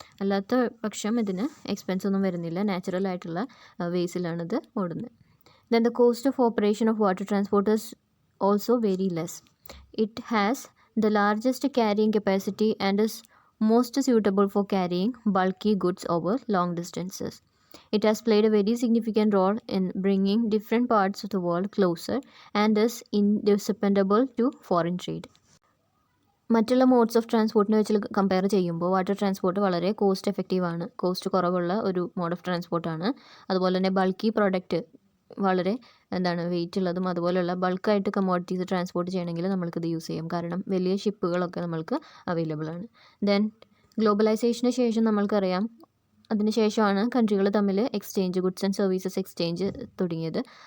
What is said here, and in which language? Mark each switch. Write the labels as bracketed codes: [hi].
[ml] അല്ലാത്ത പക്ഷം ഇതിന് എക്സ്പെൻസ് ഒന്നും വരുന്നില്ല, നാച്ചുറൽ ആയിട്ടുള്ള വേസിലാണിത് ഓടുന്നത്. [en] Then the cost of operation of water transport is also very less. It has the largest carrying capacity and is most suitable for carrying bulky goods over long distances. It has played a very significant role in bringing different parts of the world closer and is indispensable to foreign trade. [ml] മറ്റുള്ള modes of ട്രാൻസ്പോർട്ടിനെ വെച്ച് compare ചെയ്യുമ്പോൾ water transport വളരെ cost എഫക്റ്റീവാണ്, cost കുറവുള്ള ഒരു mode of ട്രാൻസ്പോർട്ടാണ്. അതുപോലെ തന്നെ bulky product വളരെ wait ഉള്ളതും അതുപോലെയുള്ള ബൾക്കായിട്ട് കമോഡിറ്റീസ് ട്രാൻസ്പോർട്ട് ചെയ്യണമെങ്കിൽ നമ്മൾക്കിത് യൂസ് ചെയ്യാം. കാരണം വലിയ ഷിപ്പുകളൊക്കെ നമ്മൾക്ക് അവൈലബിൾ ആണ്. ദെൻ ഗ്ലോബലൈസേഷന് ശേഷം നമ്മൾക്കറിയാം, അതിനുശേഷമാണ് കൺട്രികൾ തമ്മിൽ exchange, goods and services exchange തുടങ്ങിയത്.